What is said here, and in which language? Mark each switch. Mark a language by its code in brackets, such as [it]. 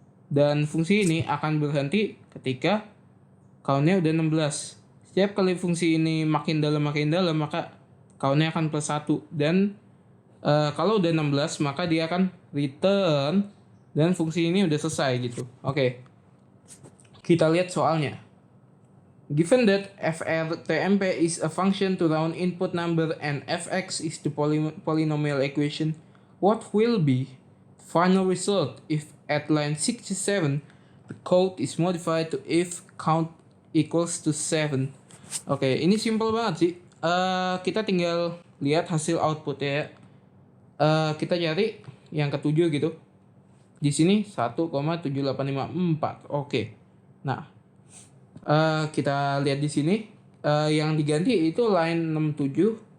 [id] Dan fungsi ini akan berhenti ketika count-nya udah 16. Setiap kali fungsi ini makin dalam maka count-nya akan plus 1. Dan kalau udah 16 maka dia akan return dan fungsi ini udah selesai gitu. Oke. Kita lihat soalnya. [en] Given that frtmp is a function to round input number and fx is the polynomial equation, what will be the final result if at line 67 the code is modified to if count equals to 7? [id] Oke, ini simple banget sih. Kita tinggal lihat hasil outputnya ya. Kita cari yang ketujuh gitu. Di sini 1,7854. Oke. Nah, kita lihat di sini yang diganti itu line 67.